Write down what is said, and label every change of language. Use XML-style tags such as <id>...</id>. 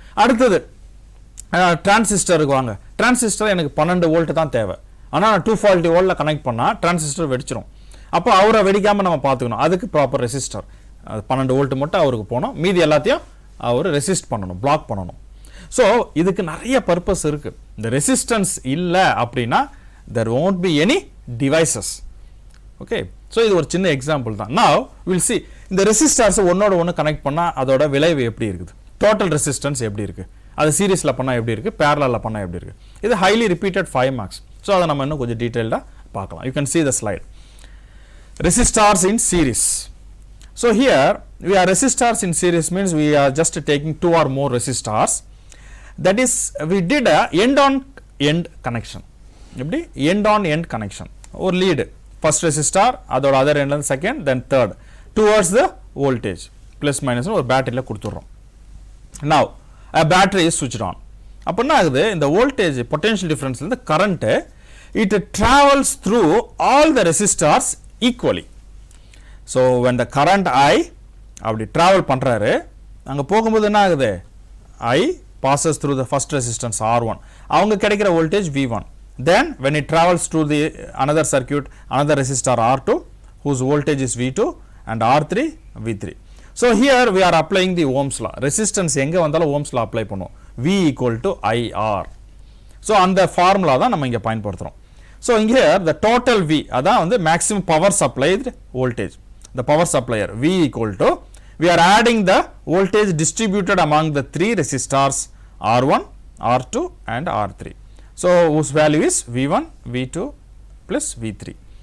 <ta>அடுத்தது டிரான்சிஸ்டருக்கு வாங்க. டிரான்சிஸ்டர் எனக்கு 12 வோல்ட் தான் தேவை, ஆனால் நான் 240 வோல்ட்டில் கனெக்ட் பண்ணால் டிரான்சிஸ்டர் வெடிச்சிடும். அப்போ அவரை வெடிக்காமல் நம்ம பார்த்துக்கணும், அதுக்கு ப்ராப்பர் ரெசிஸ்டர் 12 வோல்ட் மட்டும் அவருக்கு போகணும், மீதி எல்லாத்தையும் அவர் ரெசிஸ்ட் பண்ணணும், பிளாக் பண்ணணும். ஸோ இதுக்கு நிறைய பர்பஸ் இருக்குது. இந்த ரெசிஸ்டன்ஸ் இல்லை அப்படின்னா</ta> <en>there won't be any devices.</en> <ta>Okay, so இது ஒரு சின்ன எக்ஸாம்பிள் தான்.</ta> <en>Now we'll see</en> <ta>இந்த ரெசிஸ்டர்ஸை ஒன்னோட ஒன்று கனெக்ட் பண்ணால் அதோட விளைவு எப்படி இருக்குது, டோட்டல் ரெசிஸ்டன்ஸ் எப்படி இருக்குது, அது சீரீஸில் பண்ணால் எப்படி இருக்குது, பேரலில் பண்ணால் எப்படி இருக்குது. இது ஹைலி ரிப்பீட்டட் 5 மார்க்ஸ். ஸோ அதை நம்ம இன்னும் கொஞ்சம் டீட்டெயில்டாக பார்க்கலாம்.</ta> <en>You can see the slide. Resistors in series. So here we are resistors in series means we are just taking 2 or more resistors. That is we did a end on end connection. எப்படி end on end connection. ஒரு lead, first resistor, அதோட other end second, then third, towards the voltage plus minus</en> <ta>ஒரு பேட்டரியில் கொடுத்துடுறோம்.</ta> <en>Now a battery is switched on.</en> <ta>அப்போ என்ன ஆகுது, இந்த</ta> <en>Voltage potential டிஃபரன்ஸ்லேருந்து current it travels through all the resistors equally. So when the current I அப்படி travel பண்றாரு,</en> <ta>அங்க போகும்போது என்ன ஆகுது?</ta> <en>I passes through the first resistance R1.</en> <ta>அவங்க கிடைக்கிற voltage V1.</ta> <en>Then when it travels through the another circuit, another resistor R2 whose voltage is V2 and R3 V3. So here we are applying the Ohm's law. Resistance</en> <ta>எங்க வந்தாலும்</ta> <en>Ohm's law apply பண்ணுவோம். V equal to IR.</en> <ta>So அந்த formula தான் நம்ம இங்க பயன்படுத்துறோம்.</ta> <en>So here the total V</en> <ta>அதான் வந்து</ta> <en>maximum power supplied voltage. The power supplier V equal to, we are adding the voltage distributed among the three resistors R1, R2 and R3. So whose value is V1, V2 plus V3.</en>